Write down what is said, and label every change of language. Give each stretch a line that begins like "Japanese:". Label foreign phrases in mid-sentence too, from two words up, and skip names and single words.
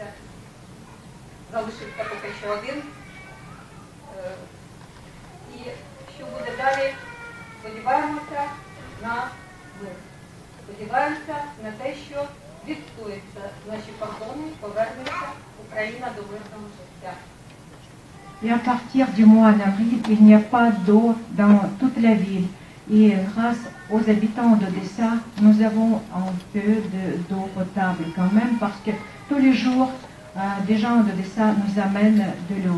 Ukrainian: Залишився поки що один. І що буде далі? Сподіваємося на мир. Сподіваємося на те, що відстоїться наші кордони, повернеться Україна до мирного життя.
French: Et à partir du mois d'avril, il n'y a pas d'eau dans toute la ville. Et grâce aux habitants d'Odessa, nous avons un peu d'eau potable quand même, parce que tous les jours, des gens d'Odessa nous amènent de l'eau.